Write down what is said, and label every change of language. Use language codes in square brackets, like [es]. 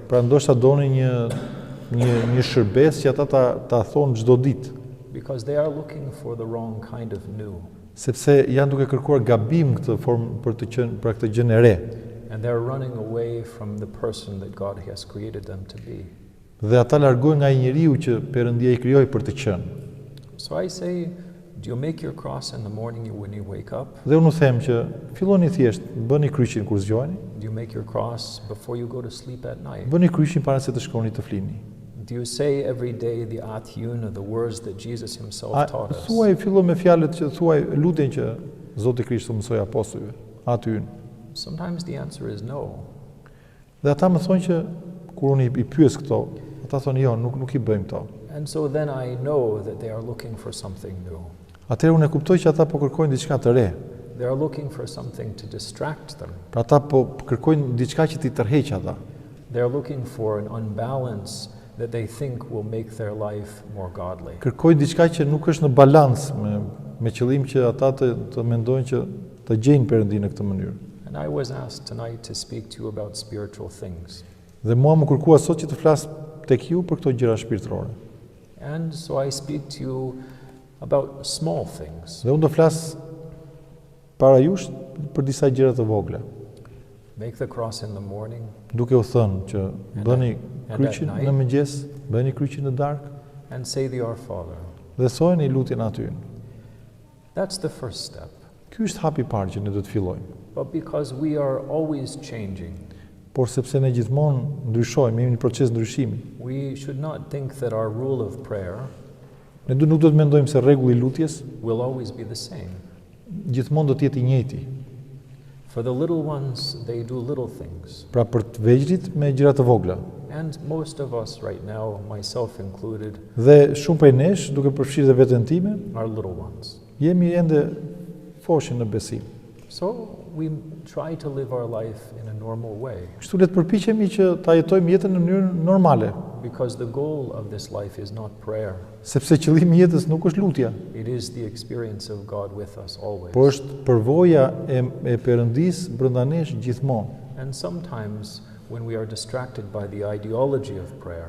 [sq] Pra ndoshta donin një shërbes që ata ta thonë çdo ditë, [en] Because they are looking for the wrong kind of new. [sq] sepse janë duke kërkuar gabim këtë formë për këtë gjën e re. [en] And they're running away from the person that God has created them to be. [sq] Dhe ata largohen nga ai njeriu që Perëndia i krijoi për të qenë. [en] So I say, do you make your cross in the morning when you wake up? [sq] Dhe unë them që filloni thjesht, bëni kryqin kur zgjoheni, [en] Do you make your cross before you go to sleep at night? [sq] bëni kryqin para se të shkoni të flini. [en] Do you say every day the atyun, the words that Jesus himself [sq] A [en] taught us? [sq] thuaj fillo me fjalët që thuaj lutjen që Zoti Krishti mësoi apostujve, aty. [en] Sometimes the answer is no. [sq] Dhe ata më thonë që kur unë i pyes këto, ata thonë jo, nuk i bëjmë këto. [en] And so then I know that they are looking for something new. [sq] Atëherë unë e kuptoj që ata po kërkojnë diçka të re. [en] They are looking for something to distract them. [sq] Pra ata po kërkojnë diçka që t'i tërheqë ata. [en] They are looking for an unbalance that they think will make their life more godly. [sq] Kërkojnë diçka që nuk është në balancë me qëllim që ata të mendojnë që të gjejnë Perëndinë në këtë mënyrë. [en] And I was asked tonight to speak to you about spiritual things. [sq] Dhe mua më kërkua sot që të flas tek ju për këto gjëra shpirtërore. [en] And so I speak to you about small things. [sq] Dhe unë do flas para jush për disa gjëra të vogla. [en] Make the cross in the morning. [sq] Duke u thënë që bëni [en] at [sq] kryqin [en] night. [sq] në mëngjes, bëni kryqin në darkë [en] And say the Our Father. [sq] dhe thojeni lutjen aty. [en] That's the first step. [sq] Ky është hapi i parë që ne do të fillojmë. [en] But because we are always changing, [sq] Por sepse ne gjithmonë ndryshojmë, jemi në proces ndryshimi. [en] we should not think that our rule of prayer [sq] Ne nuk do të mendojmë se rregulli i lutjes [en] will always be the same. [sq] gjithmonë do të jetë i njëjti. [en] For the little ones, they do little things. [sq] Pra për të vegjëlit me gjëra të vogla. [en] And most of us right now, myself included, [sq] Dhe shumë prej nesh, duke përfshirë dhe veten time, [en] are little ones. [sq] jemi ende foshin në besim. [en] So we try to live our life in a normal way [sq] Kështu le të përpiqemi që ta jetojmë jetën në mënyrë normale, [en] because the goal of this life is not prayer. [sq] sepse qëllimi i jetës nuk është lutja, [en] It is the experience of God with us always. [sq] por është përvoja e Perëndisë brenda nesh gjithmonë. [en] And sometimes when we are distracted by the ideology of prayer,